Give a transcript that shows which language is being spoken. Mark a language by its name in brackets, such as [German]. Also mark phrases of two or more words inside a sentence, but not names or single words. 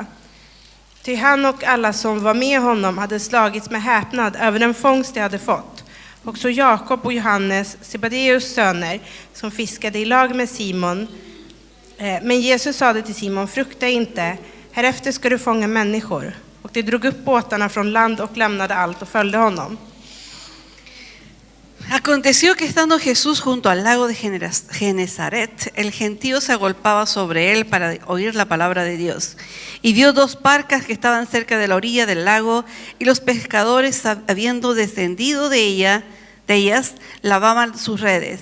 [Swedish] Ty han och alla som var med honom hade slagits med häpnad över den fångst de hade fått. Också Jakob och Johannes, Zebedeus söner, som fiskade i lag med Simon. Men Jesus sade till Simon: frukta inte, härefter ska du fånga människor. Och de drog upp båtarna från land och lämnade allt och följde honom. [Spanish] Aconteció que estando Jesús junto al lago de Genezaret, el gentío se agolpaba sobre él para oír la palabra de Dios. Y vio dos barcas que estaban cerca de la orilla del lago, y los pescadores, habiendo descendido de ellas, lavaban sus redes.